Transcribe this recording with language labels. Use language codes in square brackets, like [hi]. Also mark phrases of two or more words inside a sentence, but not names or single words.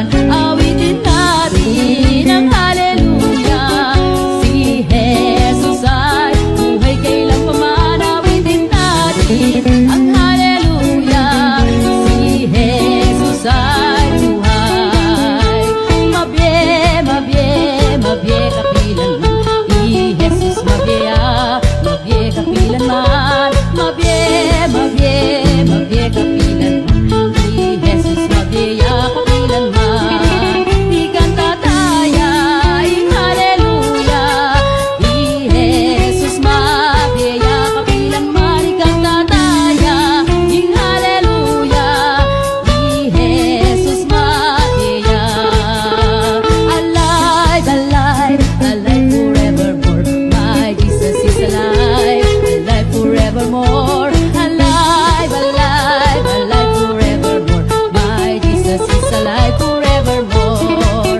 [tl] Awitin natin ang hallelujah. Si Jesus ay buhay kailanman. Awitin natin ang hallelujah. Si Jesus ay buhay. [pam] Mabye kapilanman. Si Jesus mabye kapilanman. Mabye kapilanman. Si Jesus mabye kapilanman. Ikanta tayo ang hallelujah. Si Jesus mabye kapilanman. Ikanta tayo ang hallelujah. Si Jesus mabye. [en] Alive forevermore. My Jesus is alive forevermore. Alive forevermore. My Jesus is alive forevermore.